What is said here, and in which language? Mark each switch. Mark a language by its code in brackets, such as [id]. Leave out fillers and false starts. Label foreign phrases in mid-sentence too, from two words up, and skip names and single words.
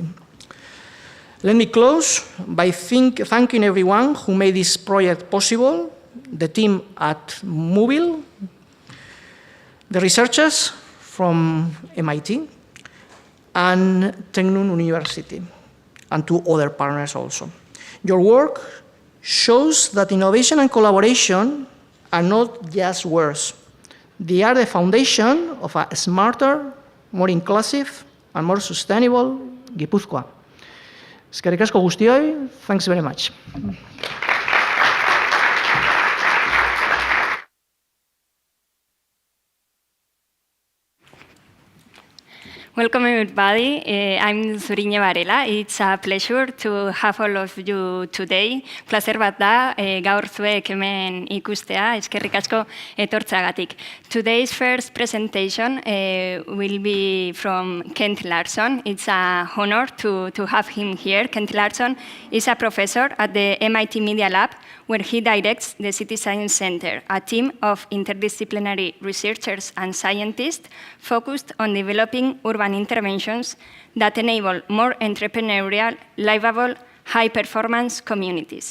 [en] Let me close by thanking everyone who made this project possible, the team at MUBIL, the researchers from MIT, and Tecnun University, and 2 other partners also. Your work shows that innovation and collaboration are not just words. They are the foundation of a smarter, more inclusive, and more sustainable Gipuzkoa. [eu] Eskerrik asko guztioi, [en] thanks very much. Welcome everybody, I'm Zurine Varela. It's a pleasure to have all of you today. [eu] Placer bat da, gaur zuek hemen ikustea, eskerrik asko etortzagatik. [en] Today's first presentation will be from Kent Larson. It's an honor to have him here. Kent Larson is a professor at the MIT Media Lab, where he directs the City Science Center, a team of interdisciplinary researchers and scientists focused on developing urban interventions that enable more entrepreneurial, livable, high-performance communities.